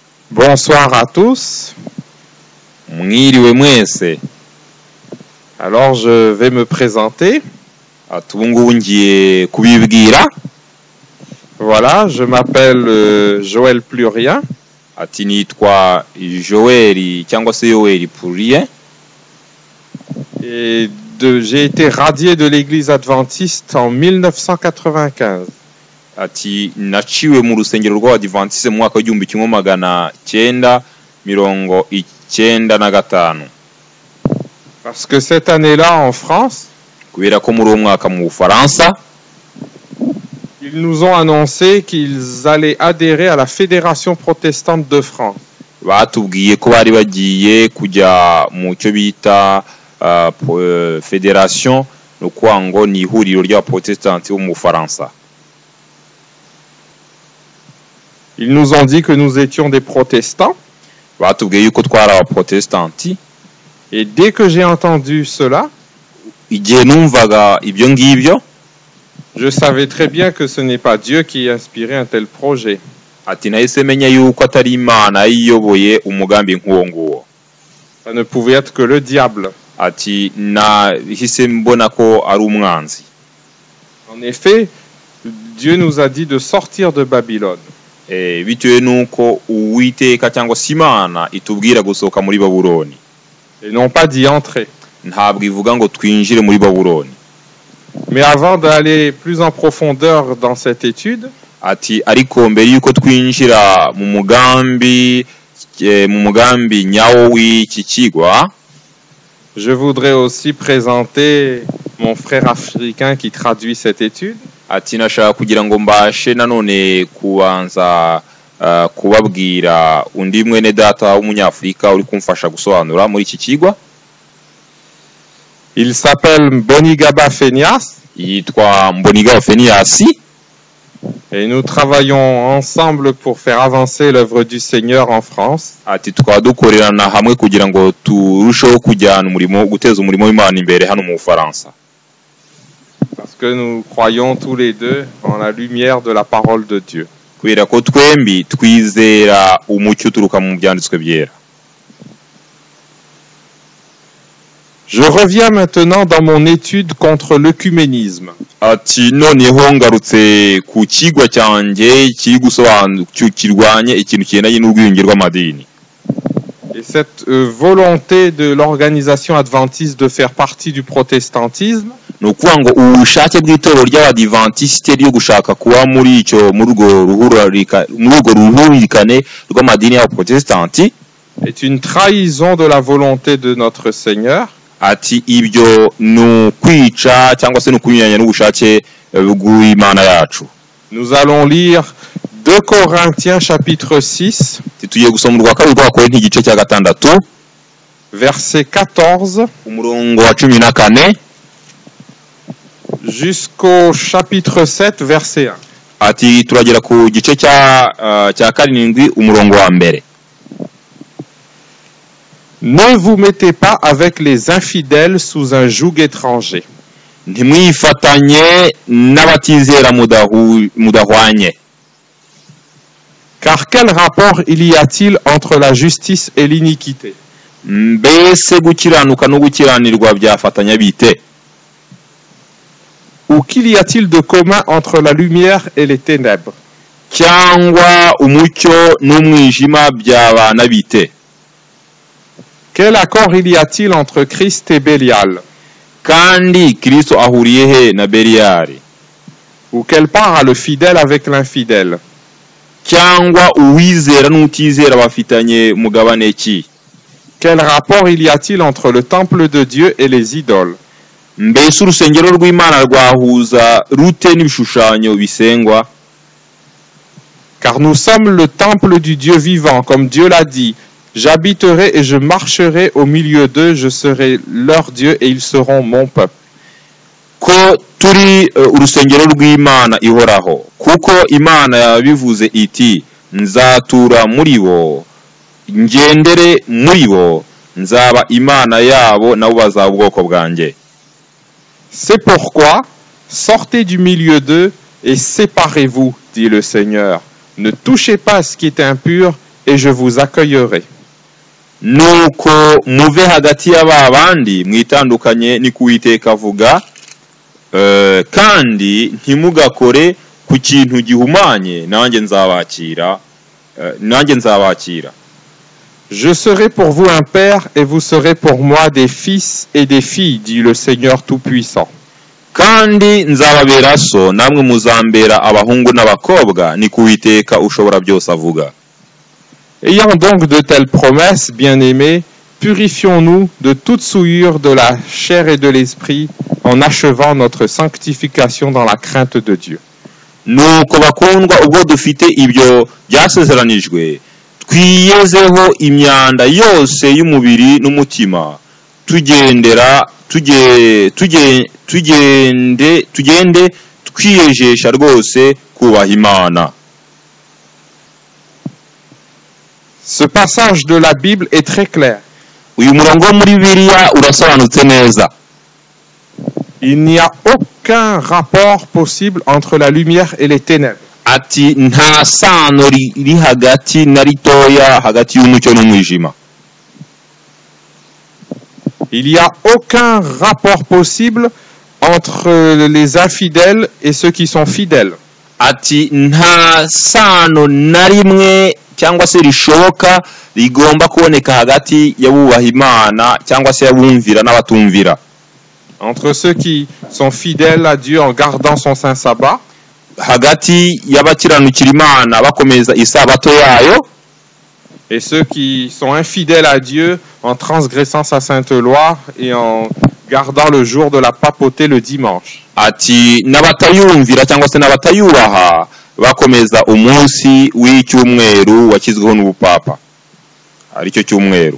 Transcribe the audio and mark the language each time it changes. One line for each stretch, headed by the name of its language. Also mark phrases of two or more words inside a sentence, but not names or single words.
French: Bonsoir à tous.
Kinyarwanda: Mwiriwe mwese.
French: Alors je vais me présenter.
Kinyarwanda: Ubu ngiye kubibwira.
French: Voilà, je m'appelle Joël Plurien.
Kinyarwanda: Ati nitwa Joël cyangwa se Yoel Plurien.
French: Et j'ai été radié de l'église adventiste en 1995.
Kinyarwanda: Ati naciwe mu rusengero rw'Abadiventiste mu mwaka w'1995.
French: Parce que cette année-là en France,
Kinyarwanda: kubera ko muri uwo mwaka mu Bufaransa,
French: ils nous ont annoncé qu'ils allaient adhérer à la Fédération protestante de France.
Kinyarwanda: batubwiye ko bari bagiye kujya mu cyo bita Fédération, no kwango ni ihuriro ry'Abaprotestanti bo mu Bufaransa.
French: Ils nous ont dit que nous étions des protestants.
Kinyarwanda: Batubwiye yuko twari Abaprotestanti.
French: Et dès que j'ai entendu cela,
Kinyarwanda: igihe numvaga ibyo ngibyo,
French: je savais très bien que ce n'est pas Dieu qui inspirait un tel projet.
Kinyarwanda: ati nahise menya yuko atari Imana yiyoboye umugambi nk'uwo nguwo.
French: Ça ne pouvait être que le diable.
Kinyarwanda: Ati nahise mbona ko ari umwanzi.
French: En effet, Dieu nous a dit de sortir de Babylone.
Kinyarwanda: Bitewe nuko Uwiteka cyangwa se Imana itubwira gusohoka muri Babuloni,
French: et non pas d'y entrer.
Kinyarwanda: ntabwo ivuga ngo twinjire muri Babuloni.
French: Mais avant d'aller plus en profondeur dans cette étude,
Kinyarwanda: Ati ariko mbere yuko twinjira mu mugambi nyawo w'iki kigwa,
French: je voudrais aussi présenter mon frère africain qui traduit cette étude.
Kinyarwanda: ati nashaka kugira ngo mbashe nanone kubanza kubabwira undi mwene data w'umunyafrika uri kumfasha gusobanura muri iki kigwa.
French: Il s'appelle Mbonigaba Phineas.
Kinyarwanda: Yitwa Mbonigaba Phineas.
French: Et nous travaillons ensemble pour faire avancer l'œuvre du Seigneur en France.
Kinyarwanda: Ati tukaba dukorerana hamwe kugira ngo turusheho kujyana umurimo, guteza umurimo w'Imana imbere hano mu Bufaransa.
French: Parce que nous croyons tous les deux en la lumière de la parole de Dieu.
Kinyarwanda: Kubera ko twembi twizera umucyo uturuka mu byanditswe byera.
French: Je reviens maintenant dans mon étude contre l'œcuménisme.
Kinyarwanda: Ati noneho ngarutse ku kigwa cyanjye kiri kirwanye ikintu kigendanye n'ubwiyunge rw'amadini.
French: Et cette volonté de l'organisation adventiste de faire partie du protestantisme,
Kinyarwanda: ni ukuvuga ngo ubushake bw'itorero ry'Abadivantisite ryo gushaka kuba muri urwo ruhuririkane rw'amadini y'Abaprotestanti,
French: est une trahison de la volonté de notre Seigneur.
Kinyarwanda: Ati ibyo ni kwica cyangwa se no kunyuranya n'ubushake bw'Imana yacu.
French: Nous allons lire 2 Corinthiens chapitre 6,
Kinyarwanda: tugiye gusoma urwa kabiri rw'Abakorinto igice cya 6,
French: verset 14
Kinyarwanda: umurongo wa 14
French: jusqu'au chapitre 7, verset 1.
Kinyarwanda: Ati turagera ku gice cya 7 umurongo wa mbere.
French: Ne vous mettez pas avec les infidèles sous un joug étranger.
Kinyarwanda: Ntimwifatanye n'abatizera mudahwanye.
French: Car quel rapport il y a-t-il entre la justice et l'iniquité?
Kinyarwanda: Mbese gukiranuka no gukiranirwa byafatanya bite?
French: Ou qu'il y a-t-il de commun entre la lumière et les ténèbres?
Kinyarwanda: Cyangwa umucyo n'umwijima byabana bite?
French: Quel accord il y a-t-il entre Christ et Bélial?
Kinyarwanda: Kandi Kristo ahuriye he na Beliyali?
French: Ou quelle part a le fidèle avec l'infidèle?
Kinyarwanda: Cyangwa uwizera n'utizera bafitanye mugabane ki?
French: Quel rapport il y a-t-il entre le temple de Dieu et les idoles?
Kinyarwanda: Mbese urusengero rw'Imana rwahuza rute n'ibishushanyo bisengwa?
French: Car nous sommes le temple du Dieu vivant, comme Dieu l'a dit. J'habiterai et je marcherai au milieu d'eux, je serai leur Dieu et ils seront mon peuple.
Kinyarwanda: Ko turi urusengero rw'Imana ihoraho, kuko Imana yabivuze iti nzatura muri bo, ngendere muri bo, nzaba Imana yabo nabo bazaba ubwoko bwanjye.
French: C'est pourquoi sortez du milieu d'eux et séparez-vous, dit le Seigneur. Ne touchez pas à ce qui est impur et je vous accueillerai.
Kinyarwanda: nuko muve hagati y'aba bandi mwitandukanye ni kuwiteka avuga, kandi ntimugakore ku kintu gihumanye, nanjye nzabakira.
French: Je serai pour vous un père et vous serez pour moi des fils et des filles, dit le Seigneur Tout-Puissant.
Kinyarwanda: Kandi nzababera so, namwe muzambera abahungu n'abakobwa, ni kuwiteka ushobora byose avuga.
French: Ayant donc de telles promesses, bien-aimés, purifions-nous de toute souillure de la chair et de l'esprit en achevant notre sanctification dans la crainte de Dieu.
Kinyarwanda: Nuko bakundwa, ubwo dufite ibyo byasezeranijwe, twiyezeho imyanda yose y'umubiri n'umutima, tugende twiyejesha rwose kubaha Imana.
French: Ce passage de la Bible est très clair.
Kinyarwanda: Uyu murongo wo muri Bibiliya urasobanutse neza.
French: Il n'y a aucun rapport possible entre la lumière et les ténèbres.
Kinyarwanda: Ati nta sano riri hagati na ritoya hagati y'umucyo n'umwijima.
French: Il n'y a aucun rapport possible entre les infidèles et ceux qui sont fidèles.
Kinyarwanda: Ati nta sano na rimwe cyangwa se rishoboka rigomba kuboneka hagati y'abubaha Imana cyangwa se y'abumvira n'abatumvira.
French: Entre ceux qui sont fidèles à Dieu en gardant son saint sabbat,
Kinyarwanda: hagati y'abakiranukira Imana bakomeza isabato yayo,
French: et ceux qui sont infidèles à Dieu en transgressant sa sainte loi et en gardant le jour de la papauté le dimanche.
Kinyarwanda: Ati n'abatayumvira cyangwa se n'abatayubaha bakomeza umunsi w'icyumweru wakizweho n'ubupapa, aricyo cyumweru.